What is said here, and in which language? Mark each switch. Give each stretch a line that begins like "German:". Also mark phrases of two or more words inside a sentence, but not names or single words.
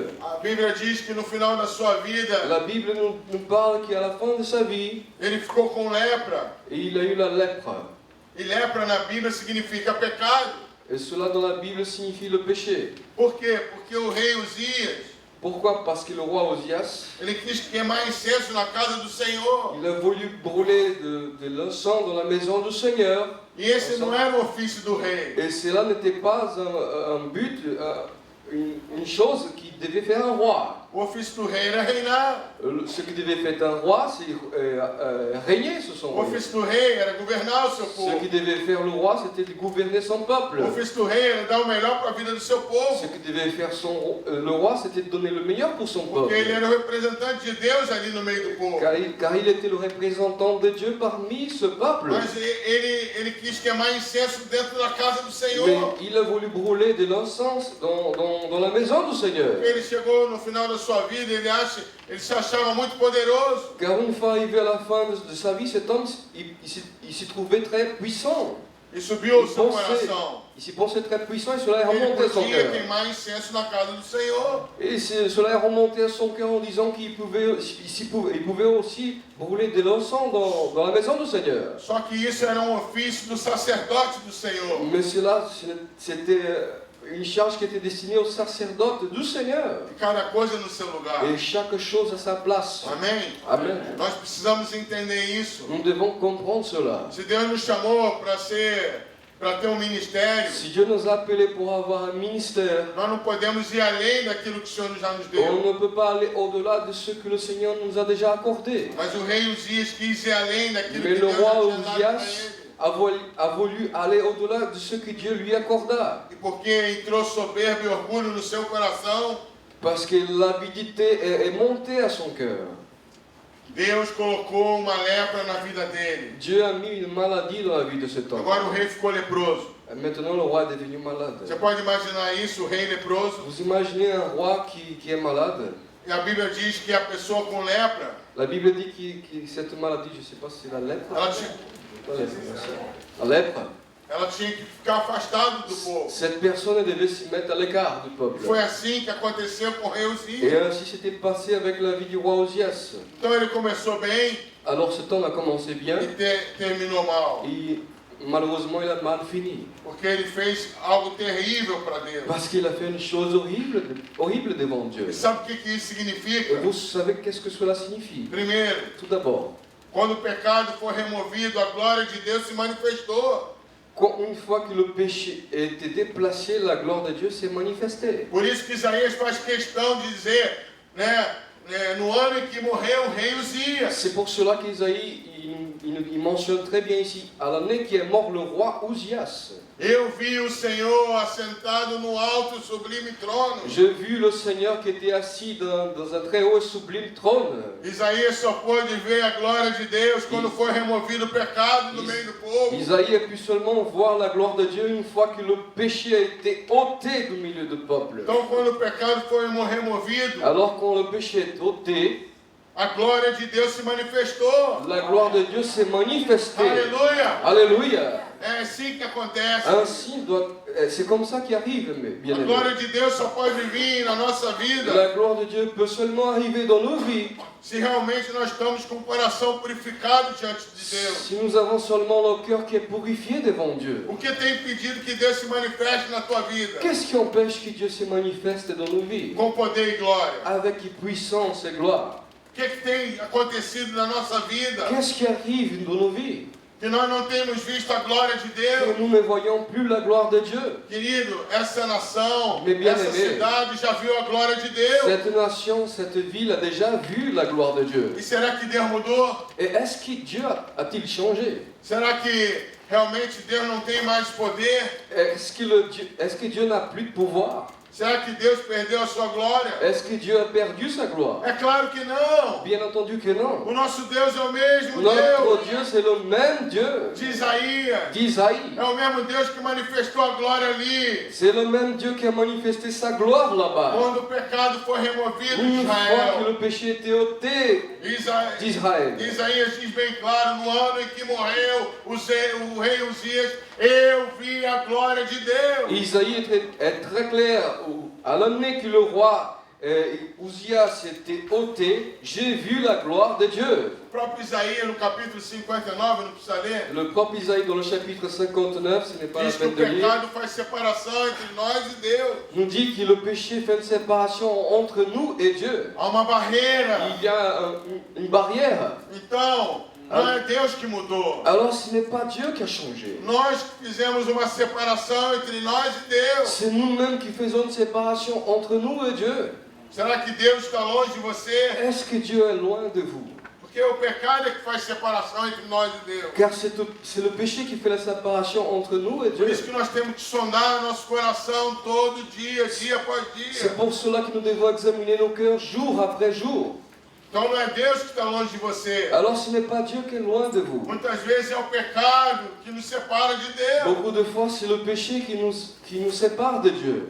Portuguese: A Bíblia diz que no final da sua vida,
French: La Bible nous parle qu'à la fin de sa vie,
Portuguese: ele ficou com lepra.
French: il a eu la lèpre.
Portuguese: E lepra na Bíblia significa pecado.
French: Et cela dans la Bible signifie le péché.
Portuguese: Por quê? Porque o rei Uzias,
French: Pourquoi? Parce que le roi Osias,
Portuguese: ele quis queimar incenso na casa do Senhor.
French: il a voulu brûler de l'encens dans la maison du Seigneur.
Portuguese: E esse não era o ofício do rei.
French: Et cela n'était pas un but, une chose qui devait faire un roi.
Portuguese: O ofício do rei era reinar.
French: Ce qui devait faire un roi, c'est régner sur son
Portuguese: O
French: royaume.
Portuguese: ofício do rei era governar o seu
French: Ce
Portuguese: povo.
French: qui devait faire le roi, c'était de gouverner son peuple.
Portuguese: O ofício do rei era dar o melhor para a vida do seu povo.
French: Ce que devait faire le roi, c'était de donner le meilleur pour son
Portuguese: Porque ele
French: peuple.
Portuguese: era o representante de Deus ali no meio do povo.
French: Car il était le représentant de Dieu parmi ce peuple.
Portuguese: Mas ele quis queimar incenso dentro da casa do
French: Mais
Portuguese: Senhor.
French: il a voulu brûler de l'encens dans la maison du Seigneur.
Portuguese: Ele chegou no final da sua vida, ele se achava muito poderoso.
French: Car une fois arrivé à la fin de sa vie, cet homme, il s'y trouvait très puissant.
Portuguese: E subiu ao seu coração.
French: Il s'y pensait très puissant et cela est
Portuguese: Ele
French: remonté à son
Portuguese: podia
French: cœur.
Portuguese: queimar incenso na casa do Senhor.
French: Et cela est remonté à son cœur en disant qu'il pouvait aussi brûler de l'encens dans la maison du Seigneur.
Portuguese: Só que isso era um ofício do sacerdote do Senhor.
French: Mais cela, c'était une charge qui était destinée au sacerdote du Seigneur.
Portuguese: E cada coisa no seu lugar.
French: Et chaque chose à sa place.
Portuguese: Amém?
French: Amen.
Portuguese: Nós precisamos entender isso.
French: Nous devons comprendre cela.
Portuguese: Se Deus nos chamou para ter um ministério,
French: Si Dieu nous a appelés pour avoir un ministère,
Portuguese: nós não podemos ir além daquilo que o Senhor já nos
French: on
Portuguese: deu.
French: ne peut pas aller au-delà de ce que le Seigneur nous a déjà accordé.
Portuguese: Mas o rei Uzias quis ir além daquilo que
French: Mais le
Portuguese: Deus já
French: roi
Portuguese: tinha dado para
French: Osias
Portuguese: ele.
French: a voulu aller au-delà de ce que Dieu lui accorda.
Portuguese: E porque entrou soberba e orgulho no seu coração,
French: Parce que l'avidité est montée à son cœur.
Portuguese: Deus colocou uma lepra na vida dele.
French: Dieu a mis une maladie dans la vie de cet homme.
Portuguese: Agora o rei ficou leproso.
French: Maintenant, le roi est devenu malade.
Portuguese: Você pode imaginar isso, o rei leproso?
French: Vous imaginez un roi qui est malade?
Portuguese: E a Bíblia diz que a pessoa com lepra,
French: La Bible dit que cette maladie, je ne sais pas si c'est la lèpre.
Portuguese: ela tinha,
French: La lèpre, merci. La lèpre.
Portuguese: ela tinha que ficar afastada do povo.
French: Cette personne devait se mettre à l'écart du peuple.
Portuguese: Foi assim que aconteceu com o rei
French: Et
Portuguese: Uzias.
French: ainsi s'était passé avec la vie du roi Osias.
Portuguese: Então ele começou bem
French: Alors ce temps a commencé bien
Portuguese: e terminou mal.
French: et malheureusement il a mal fini.
Portuguese: Porque ele fez algo terrível para Deus.
French: Parce qu'il a fait une chose horrible, horrible devant Dieu.
Portuguese: E sabe o que isso
French: Et
Portuguese: significa?
French: vous savez qu'est-ce que cela signifie?
Portuguese: Primeiro,
French: Tout d'abord,
Portuguese: quando o pecado foi removido, a glória de Deus se manifestou.
French: une fois que le péché était déplacé, la gloire de Dieu s'est manifestée.
Portuguese: Por isso que Isaías faz questão de dizer, no ano em que morreu o rei Uzias.
French: C'est pour cela qu'Isaïe il mentionne très bien ici, à l'année qui est mort le roi Uzias.
Portuguese: Eu vi o Senhor assentado no alto e sublime trono.
French: J'ai vu le Seigneur qui était assis dans un très haut et sublime trône.
Portuguese: Isaías só pôde ver a glória de Deus quando foi removido o pecado do meio do povo.
French: Isaïe a pu seulement voir la gloire de Dieu une fois que le péché a été ôté du milieu du peuple.
Portuguese: Então, quando o pecado foi removido,
French: Alors quand le péché est ôté,
Portuguese: a glória de Deus se manifestou.
French: la gloire de Dieu s'est manifestée.
Portuguese: Aleluia!
French: Alléluia.
Portuguese: É assim que acontece.
French: C'est comme ça qui arrive, mes
Portuguese: A
French: bien-aimés.
Portuguese: glória de Deus só pode vir na nossa vida
French: La gloire de Dieu peut seulement arriver dans nos vies
Portuguese: se realmente nós estamos com o coração purificado diante de Deus.
French: si nous avons seulement le cœur qui est purifié devant Dieu.
Portuguese: O que tem impedido que Deus se manifeste na tua vida?
French: Qu'est-ce qui empêche que Dieu se manifeste dans nos vies?
Portuguese: Com poder e glória.
French: Avec puissance et gloire.
Portuguese: O que tem acontecido na nossa vida?
French: Qu'est-ce qui arrive dans nos vies?
Portuguese: Que nós não temos visto a glória de
French: Que
Portuguese: Deus.
French: nous ne voyons plus la gloire de Dieu.
Portuguese: Querido, essa nação,
French: Mais bien
Portuguese: essa
French: aimé.
Portuguese: cidade já viu a glória de Deus.
French: Cette nation, cette ville a déjà vu la gloire de Dieu.
Portuguese: E será que Deus mudou?
French: Et est-ce que Dieu a-t-il changé?
Portuguese: Será que realmente Deus não tem mais poder?
French: Est-ce que Dieu n'a plus de pouvoir?
Portuguese: Será que Deus perdeu a sua glória?
French: Est-ce que Dieu a perdu sa gloire?
Portuguese: É claro que não.
French: Bien entendu que non.
Portuguese: O nosso Deus é o mesmo
French: Notre
Portuguese: Deus
French: Dieu, c'est le même Dieu
Portuguese: de Isaías.
French: d'Isaïe.
Portuguese: É o mesmo Deus que manifestou a glória ali.
French: C'est le même Dieu qui a manifesté sa gloire là-bas.
Portuguese: Quando o pecado foi removido de
French: Une fois que
Portuguese: Israel.
French: le péché était ôté d'Israël.
Portuguese: Isaías diz bem claro, no ano em que morreu o rei Uzias, eu vi a glória de Deus.
French: Isaïe est très clair. À l'année que le roi Uzias était ôté, j'ai vu la gloire de Dieu.
Portuguese: O próprio Isaías, no capítulo 59, não precisa ler,
French: Le propre Isaïe dans le chapitre 59, ce n'est pas la
Portuguese: diz que o
French: peine de lire,
Portuguese: pecado faz separação entre nós e Deus.
French: nous dit que le péché fait une séparation entre nous et Dieu.
Portuguese: Há uma barreira.
French: Il y a une barrière.
Portuguese: Então, não é Deus que mudou.
French: Alors ce n'est pas Dieu qui a changé.
Portuguese: Nós fizemos uma separação entre nós e Deus.
French: C'est nous-mêmes qui faisons une séparation entre nous et Dieu.
Portuguese: Será que Deus está longe de você?
French: Est-ce que Dieu est loin de vous?
Portuguese: Porque o pecado é que faz separação entre nós e Deus.
French: Car c'est le péché qui fait la séparation entre nous et
Portuguese: Por
French: Dieu.
Portuguese: isso que nós temos que sondar nosso coração todo dia, dia após dia.
French: C'est pour cela que nous devons examiner nos cœurs jour après jour.
Portuguese: Então não é Deus que está longe de você.
French: Alors ce n'est pas Dieu qui est loin de vous.
Portuguese: Muitas vezes é o pecado que nos separa de Deus.
French: Beaucoup de fois, c'est le péché qui nous sépare de Dieu.